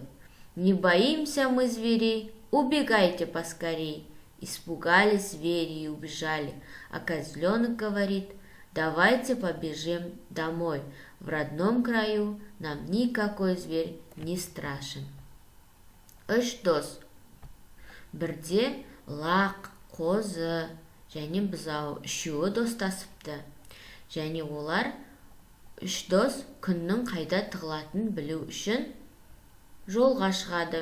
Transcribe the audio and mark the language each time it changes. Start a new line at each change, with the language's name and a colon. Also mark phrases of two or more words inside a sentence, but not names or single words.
Russian: Не боимся мы зверей, убегайте поскорей. Испугались звери и убежали, а козленок говорит, давайте побежим домой. В родном краю нам никакой зверь не страшен.
Kazakh: Үш дос. Бірде лақ, қозы және бұзау үшеуі достасыпты. Және олар үш дос күннің қайда тығылатынын білу үшін жолға шығады.